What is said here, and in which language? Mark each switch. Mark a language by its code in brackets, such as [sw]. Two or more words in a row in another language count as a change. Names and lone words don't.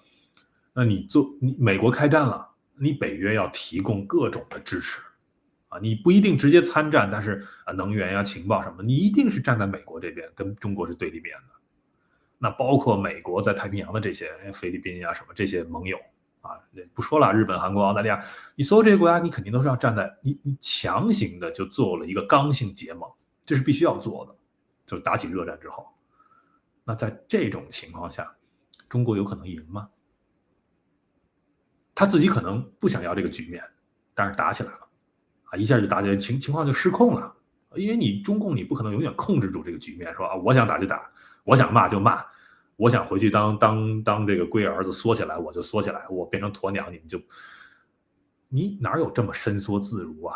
[zh] 那你美國開戰了，你北約要提供各種的支持啊，你不一定直接參戰，但是能源呀、情報什麼，你一定是站在美國這邊，跟中國是對立面的。那包括美國在太平洋的這些菲律賓呀什麼這些盟友啊，不說了，日本、韓國、澳大利亞，你所有這些國家，你肯定都是要站在你強行的就做了一個刚性結盟，這是必須要做的。就打起熱戰之後，那在這種情況下，中國有可能贏嗎？他自己可能不想要這個局面，但是打起來了，啊，一下就打起來，情況就失控了。因為你中共你不可能永遠控制住這個局面，說啊，我想打就打，我想罵就罵，我想回去當這個龜兒子縮起來我就縮起來，我變成鴕鳥你哪有這麼伸縮自如啊？